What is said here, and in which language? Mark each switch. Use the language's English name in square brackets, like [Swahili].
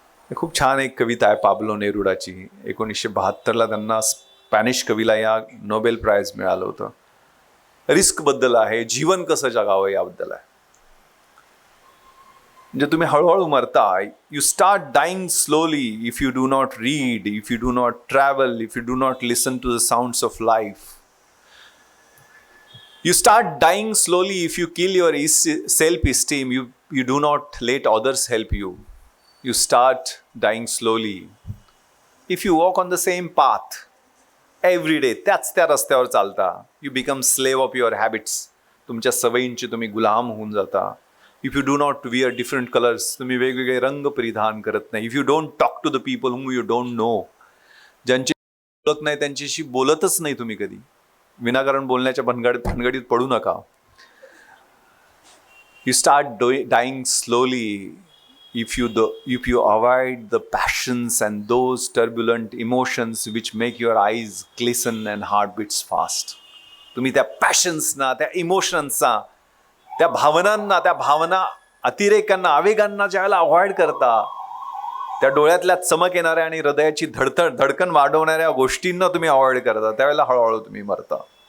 [Marathi] खूप छान एक कविता आहे पाब्लो नेरुडाची. 1972ला त्यांना स्पॅनिश कवीला या नोबेल प्राइज मिळालं होतं. रिस्कबद्दल आहे, जीवन कसं जगावं याबद्दल आहे. म्हणजे तुम्ही हळूहळू मरता. [English] You start dying slowly if you do not read, if you do not travel, if you do not listen to the sounds of life. You start dying slowly if you kill your self esteem, you do not let others help you. You start dying slowly if you walk on the same path every day. [Marathi] त्या रस्त्यावर चालता. [English] You become slave of your habits. [Marathi] तुमच्या सवयींचे तुम्ही गुलाम होऊन जाता. [English] if you do not wear different colours, [Marathi] तुम्ही वेगवेगळे रंग परिधान करत नाही. [English] if you don't talk to the people whom you don't know, [Marathi] ज्यांची ओळख नाही त्यांच्याशी बोलतच नाही तुम्ही कधी. विनाकारण बोलण्याच्या भानगडीत पडू नका. [English] You start dying slowly if you avoid the passions and those turbulent emotions which make your eyes glisten and heart beats fast. [Marathi] तुम्ही त्या पॅशन्सना, त्या इमोशन्सना, त्या भावना अतिरेकांना, आवेगांना ज्यावेळेला अवॉइड करता, त्या डोळ्यातल्या चमक येणाऱ्या आणि हृदयाची धडकन वाढवणाऱ्या गोष्टींना तुम्ही अवॉइड करता, त्यावेळेला हळूहळू तुम्ही मरता.